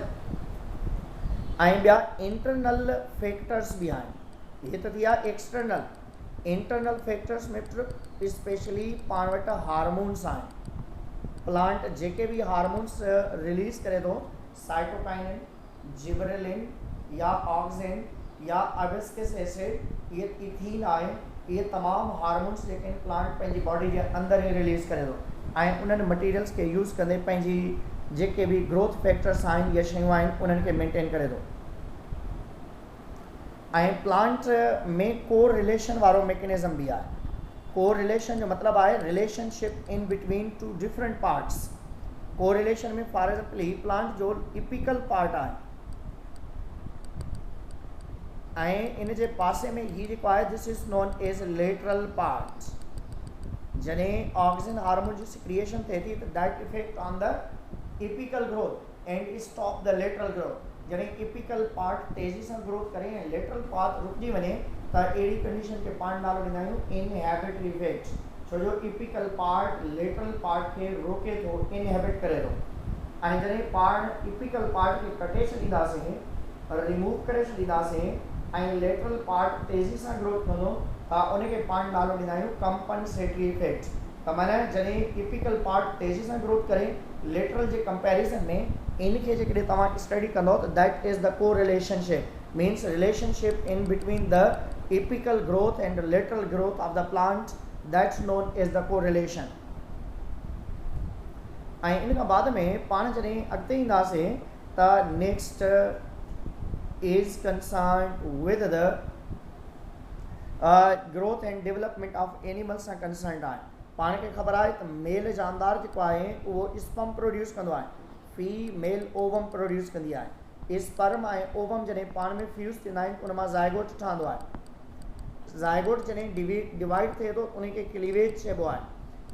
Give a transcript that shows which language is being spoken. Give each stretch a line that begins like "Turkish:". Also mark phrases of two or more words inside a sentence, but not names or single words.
Sindhi: ऐं ॿिया
English: internal factors
Sindhi: बि आहिनि।
Hindi: ये तो दिया
English: external. internal factors
Sindhi: में स्पेशली पाण वटि हार्मोन्स आहिनि। प्लांट जेके भी हार्मोन्स रिलीज़ करे थो, साइटोकाइनिन, जिबरेलिन या ऑक्सिन या अबिस्किस एसिड, ये इथीन आहे, ये तमाम हार्मोन्स जेके प्लांट पंहिंजी बॉडी
Hindi: के अंदर ही
Sindhi: रिलीज़ करे थो ऐं उन्हनि मटीरियल्स के यूज़ कंदे पंहिंजी जेके भी
English: growth factors
Sindhi: आहिनि या शयूं आहिनि उन्हनि खे मेंटेन करे थो। ऐं प्लांट में को रिलेशन वारो मैकेनिज़म भी आहे।
English: co relation
Sindhi: जो मतलब है
English: relationship in between two different parts.
Sindhi: को रिलेशन में
English: for example
Sindhi: ही प्लांट जो
English: apical part
Sindhi: आहे ऐं इन जे पासे में ही जेको आहे
English: this is known as lateral part.
Sindhi: जॾहिं ऑक्सीजन हार्मोन जी सिक्रिएशन थिए थी त
English: that effect on the apical growth and stop the lateral growth.
Sindhi: जॾहिं
English: apical part
Sindhi: तेज़ी सां ग्रोथ करे ऐं
English: lateral part
Sindhi: रुकिजी वञे त अहिड़ी कंडीशन खे पाण नालो ॾींदा आहियूं
English: inhibitory effect.
Sindhi: छो जो
English: apical part lateral part
Sindhi: खे रोके थो, इनहेबिट करे थो। ऐं जॾहिं पाण
English: apical part
Sindhi: खे कटे छॾींदासीं, रिमूव करे छॾींदासीं ऐं
English: lateral part
Sindhi: तेज़ी सां ग्रोथ कंदो त उनखे पाण नालो ॾींदा आहियूं
English: compensatory effect.
Sindhi: त माना जॾहिं
English: apical part
Sindhi: तेज़ी सां ग्रोथ करे लेटरल जे कंपैरिजन में इनके जेकॾहिं तव्हां स्टडी कंदो त
English: that is the co relationship, means relationship in between the apical growth and lateral growth of the plant, that's known as the co relation.
Sindhi: ऐं इन खां बाद में पाण जॾहिं अॻिते ईंदासीं त
English: next is concern with the growth and development of animals
Sindhi: सां कंसर्न आहे। पाण खे ख़बर आहे त मेल जानदार जेको आहे उहो
English: sperm produce
Sindhi: कंदो आहे, फीमेल
English: ovum produce
Sindhi: कंदी आहे। स्पर्म ऐं ओवम जॾहिं पाण में फ्यूज़ थींदा आहिनि उन मां ज़ायगोट ठहंदो आहे। ज़ायगोट जॾहिं डिवाइड थिए थो उनखे क्लीवेज चइबो आहे।